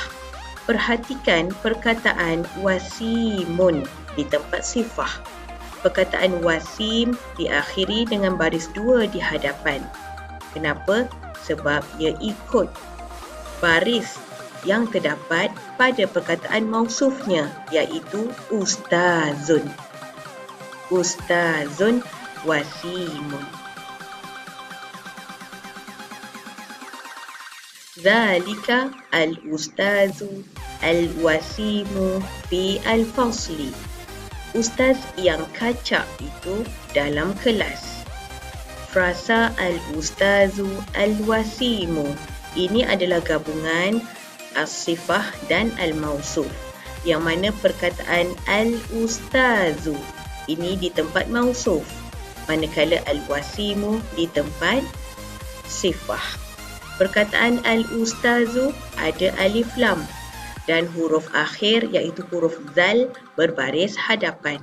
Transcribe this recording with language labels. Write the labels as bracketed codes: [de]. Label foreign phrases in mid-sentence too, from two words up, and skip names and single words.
[ms] Perhatikan perkataan wasimun di tempat sifah. Perkataan wasim diakhiri dengan baris 2 di hadapan. Kenapa? Sebab ia ikut baris yang terdapat pada perkataan mausufnya, iaitu ustazun. [ar] أستاذٌ وسيمٌ. ذلك الأستاذُ الوسيمُ في الفصلِ. [ms] Ustaz yang kacak itu dalam kelas. Frasa [ar] الأستاذُ الوسيمُ. [ms] Ini adalah gabungan as-sifah dan al-mausuf. Yang mana perkataan al-ustazu ini di tempat mausuf. Manakala al-wasimu di tempat sifah. Perkataan al-ustazu ada alif lam. dan huruf akhir iaitu huruf zal berbaris hadapan.